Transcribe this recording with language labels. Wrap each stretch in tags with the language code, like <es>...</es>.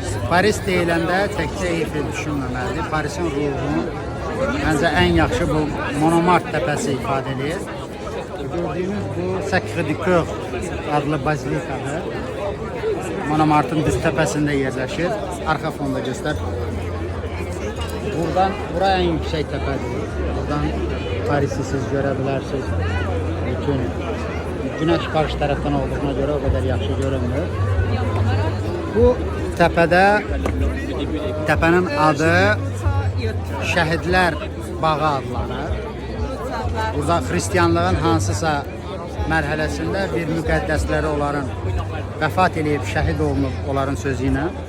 <az>Paris deyiləndə təkcə Eiffel düşünməməlidir. Parisin ruhunu məncə ən yaxşı bu Montmartre təpəsi ifadə edir. Gördüyünüz bu Sacré-Cœur adlı bazilikadır. Montmartre'ın düz təpəsində yerləşir. Arxa fonda göstər. Bura ən yüksək təpədir. Buradan Paris'i siz görə bilərsiniz.</az> <tr>Bütün güneş karşı taraftan olduğuna göre o kadar yaxşı görünmür.</tr> <az>Bu təpədə, təpənin adı Şəhidlər Bağı adlanır. Burada Hristiyanlığın hansısa mərhələsində bir müqəddəsləri onların vəfat edib, şəhid olunub onların sözü ilə.</az>